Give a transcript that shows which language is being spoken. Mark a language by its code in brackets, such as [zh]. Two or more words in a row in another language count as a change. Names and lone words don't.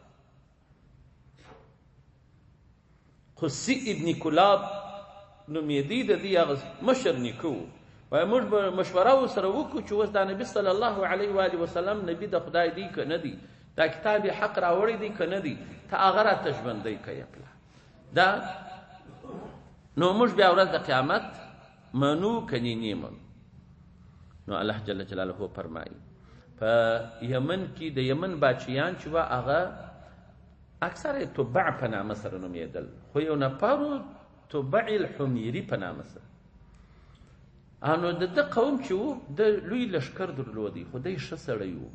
[ps] قصي ابن کلاب نومېدی د دې هغه مشر نیکه و، وایي موږ به مشوره ورسره وکړو چې اوس دا نبي [ar] صلی الله علیه و آله وسلم [ps] نبي د خدای دی که نه دی، دا کتاب یې حق راوړی دی که نه دی، ته هغه راته ژوندی که یې پله دا. نو موږ بیا ورځ د قیامت منو کنی نیمن. نو الله [ar] جل جلاله [ps] فرمایي په یمن کې د یمن باچیان چې وه هغه اکثر تبع په نامه سره نومېدل، خو یو نفرو تبع الحمیري په نامه سره. نو د ده قوم چې و د لوی لښکر درلودی، خو دی ښه سړی و.